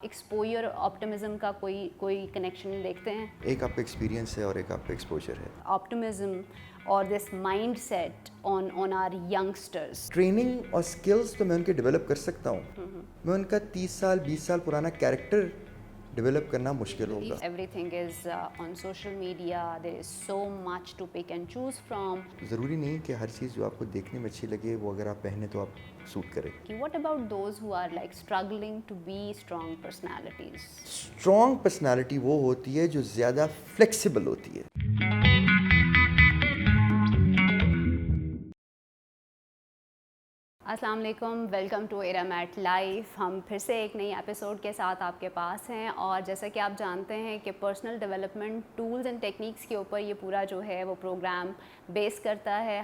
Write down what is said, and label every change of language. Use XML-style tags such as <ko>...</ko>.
<ur>Exposure optimism کا کوئی connection دیکھتے ہیں؟ ایک آپ کا ایکسپیرینس ہے اور ایک آپ کا ایکسپوجر ہے.</ur> <en>Optimism اور this mindset on our youngsters.</en> <ur>Training اور اسکلس تو میں ان کے ڈیولپ کر سکتا ہوں, میں ان کا 30 سال 20 سال پرانا کیریکٹر ڈیولپ کرنا مشکل ہوگا.</ur> <en>Everything is on social media. There is so much to pick and choose from.</en> <ur>ضروری نہیں کہ ہر چیز جو آپ کو دیکھنے میں اچھی لگے وہ اگر آپ پہنے تو آپ سوٹ کرے.</ur> <en>What about those who are like struggling to be strong personalities?</en> <ur>Strong personality وہ ہوتی ہے جو زیادہ فلیکسیبل ہوتی ہے. السلام علیکم,</ur> <en>Welcome to ایرامٹ life.</en> <ur>ہم پھر سے ایک نئی ایپیسوڈ کے ساتھ آپ کے پاس ہیں, اور جیسا کہ آپ جانتے ہیں کہ</ur> <en>personal development tools and techniques</en> <ur>کے اوپر یہ پورا جو ہے وہ پروگرام بیس کرتا ہے.</ur>